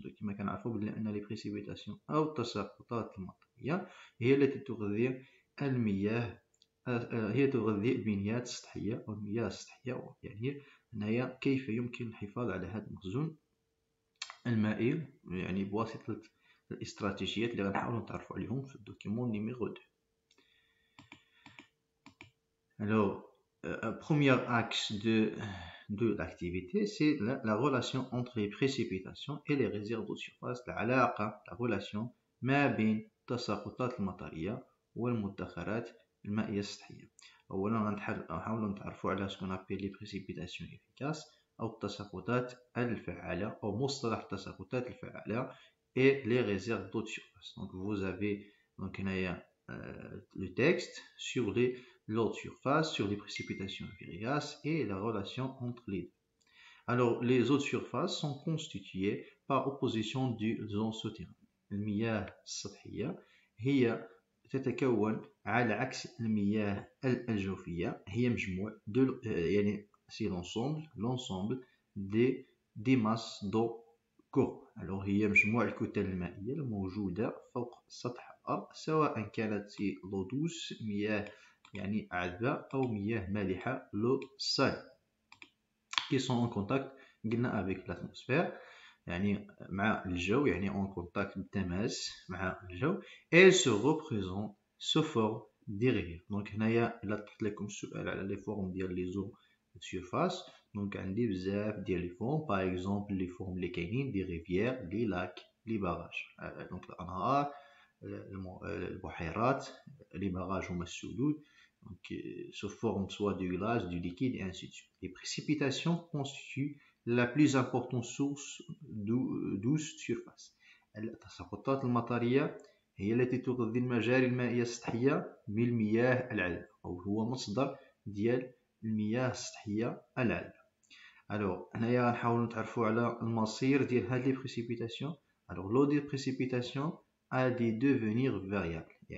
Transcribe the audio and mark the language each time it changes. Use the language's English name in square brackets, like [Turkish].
[Arabic] Donc كما كنعرفوا بأن [French] les précipitations [Arabic] أو التساقطات المطرية هي التي تغذي المياه هي تغذي البنيات السطحية أو المياه السطحية. يعني هنايا كيف يمكن الحفاظ على هذا المخزون المائي بواسطة الاستراتيجيات اللي غنحاولوا نتعرفوا عليهم في الدوكيمون numéro 2. [French] Alors, premier axe de l'activité, c'est la relation entre les précipitations et les réserves de surface. La relation [Arabic] ما بين التساقطات المطرية والمدخرات المائية السطحية. أولا نحاولوا نتعرفوا على [French] ce qu'on appelle les précipitations efficaces [Arabic] أو التساقطات الفعالة أو مصطلح التساقطات الفعالة [French] et les réserves d'eau de surface. Donc vous avez donc le texte sur l'eau de surface, sur les précipitations efficaces et la relation entre les deux. Alors, les eaux de surface sont constituées par opposition des zones souterraines. [Arabic] المياه السطحية هي تتكون على عكس المياه الجوفية هي مجموع [French] c'est l'ensemble des masses d'eau courantes. [Arabic] Alors هي مجموع الكتل المائية الموجودة فوق سطح الأرض سواء كانت [French] l'eau douce [Arabic] مياه عذبة أو مياه مالحة [French] l'eau salée qui sont en contact avec l'atmosphère [Arabic] مع الجو [French] en contact [Arabic] بالتماس مع الجو. [French] elles se représentent sous forme des rivières. Donc [Arabic] هنايا إلا طرحت لكم السؤال على [French] les formes ديال les eaux de surface donc [Arabic] عندي بزاف ديال [French] les formes, par exemple les formes [Arabic] اللي كاينين [French] des rivières, les lacs, les barrages. Donc [Arabic] الأنهار, البحيرات, [French] les barrages [Arabic] هما السدود [French] donc sous forme soit du glace, du liquide et ainsi de suite. Les précipitations constituent la plus importante source d'eau de surface. [Arabic] التساقطات المطرية هي التي تغذي المجاري المائية السطحية بالمياه العذبة أو هو مصدر ديال المياه السطحية العذبة. Alors هنايا غنحاولوا نتعرفوا على المصير ديال هاد [French] les précipitations. Alors l'eau des précipitations a des devenirs variables.